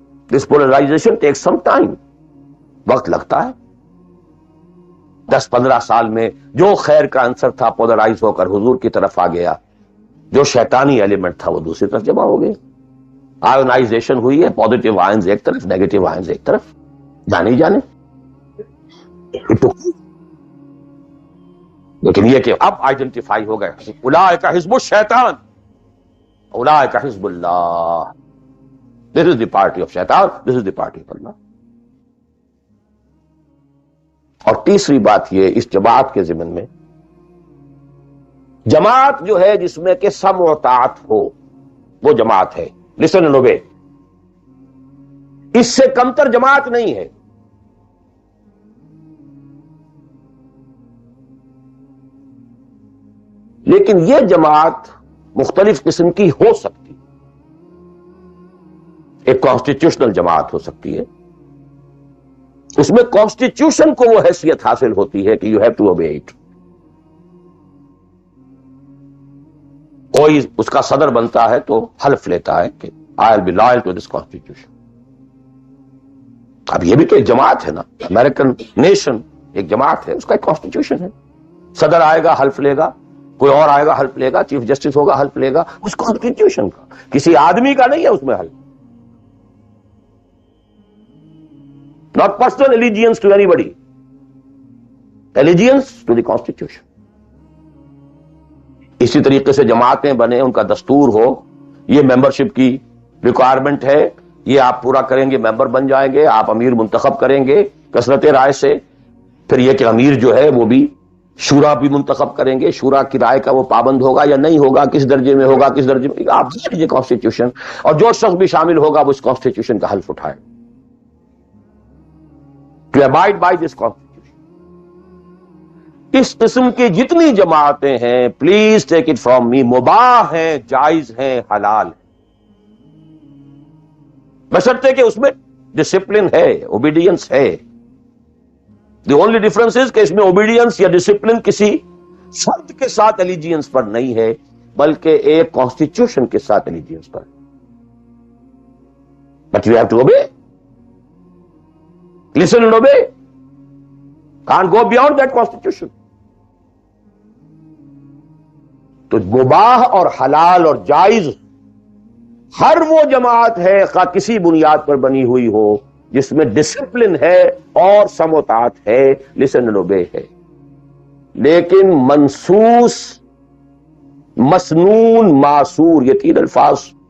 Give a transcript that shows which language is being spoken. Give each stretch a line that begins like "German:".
English: This polarization takes some time.
Urdu: وقت لگتا ہے. 10-15 سال میں جو خیر کا عنصر تھا پولرائز ہو کر حضور کی طرف آ گیا، جو شیطانی ایلیمنٹ تھا وہ دوسری طرف جمع ہو گیا. آئونائزیشن ہوئی ہے، پازیٹیو آئنز ایک طرف، نیگیٹو آئنز ایک طرف. جانے ہی جانے. لیکن یہ کہ اب آئیڈینٹیفائی ہو گئے، اولئک حزب الشیطان، اولئک حزب اللہ.
English: This is the party of شیطان، this is the party of اللہ.
Urdu: اور تیسری بات یہ اس جماعت کے ضمن میں، جماعت جو ہے جس میں کہ سمع و طاعت ہو، وہ جماعت ہے.
English: Listen and obey.
Urdu: اس سے کمتر جماعت نہیں ہے. لیکن یہ جماعت مختلف قسم کی ہو سکتی. ایک کانسٹیٹیوشنل جماعت ہو سکتی ہے، اس میں کانسٹیٹیوشن کو وہ حیثیت حاصل ہوتی ہے کہ
English: You have to obey it.
Urdu: کوئی اس کا صدر بنتا ہے تو حلف لیتا ہے کہ
English: I will be loyal to this constitution.
Urdu: اب یہ بھی تو ایک جماعت ہے نا. امریکن نیشن ایک جماعت ہے، اس کا ایک کانسٹیٹیوشن ہے. صدر آئے گا حلف لے گا، کوئی اور آئے گا حلف لے گا، چیف جسٹس ہوگا حلف لے گا. اس کانسٹیٹیوشن کا، کسی آدمی کا نہیں ہے اس میں حلف.
English: Not personal allegiance to anybody. Allegiance to the Constitution.
Urdu: اسی طریقے سے جماعتیں بنے، ان کا دستور ہو، یہ ممبرشپ کی ریکوائرمنٹ ہے، یہ آپ پورا کریں گے ممبر بن جائیں گے، آپ امیر منتخب کریں گے کثرت رائے سے. پھر یہ کہ امیر جو ہے وہ بھی شورا بھی منتخب کریں گے، شورا کی رائے کا وہ پابند ہوگا یا نہیں ہوگا، کس درجے میں ہوگا، کس درجے میں، آپ دیکھیے کانسٹیٹیوشن. اور جو شخص بھی شامل ہوگا وہ اس کانسٹیٹیوشن کا حلف اٹھائے.
English: To abide by this constitution.
Urdu: اس قسم کی جتنی جماعتیں ہیں،
English: please take it from me,
Urdu: مباح ہیں، جائز ہیں، حلال ہیں، بشرطے کہ اس میں ڈسپلن ہے، اوبیڈینس ہے.
English: the only difference is
Urdu: کہ اس میں اوبیڈینس یا ڈسپلن کسی فرد کے ساتھ الیجینس پر نہیں ہے، بلکہ ایک کانسٹیٹیوشن کے ساتھ الیجینس پر.
English: But you have to obey. Listen and obey. Can't go beyond that constitution.
Urdu: تو مباح اور حلال اور جائز ہر وہ جماعت ہے، خواہ کسی بنیاد پر بنی ہوئی ہو، جس میں ڈسپلن ہے اور سمع و طاعت ہے،
English: listen and obey
Urdu: ہے. لیکن منسوس، مسنون، معصور، یہ تین الفاظ.